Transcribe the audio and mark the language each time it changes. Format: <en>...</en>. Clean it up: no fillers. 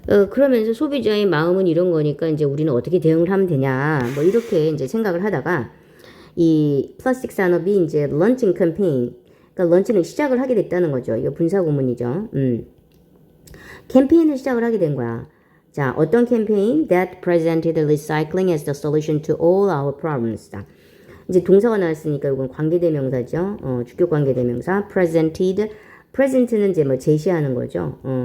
<ko>그러면서 소비자의 마음은 이런 거니까 이제 우리는 어떻게 대응을 하면 되냐 뭐 이렇게 이제 생각을 하다가 이 플라스틱 산업이 이제 런칭 캠페인 그러니까 런칭을 시작을 하게 됐다는 거죠. 이거 분사구문이죠. 캠페인을 시작을 하게 된 거야. 자, 어떤 캠페인?</ko> <en>That presented recycling as the solution to all our problems.</en> <ko>이제 동사가 나왔으니까 이건 관계대명사죠. 주격 관계대명사. present는 이제 뭐 제시하는 거죠.</ko>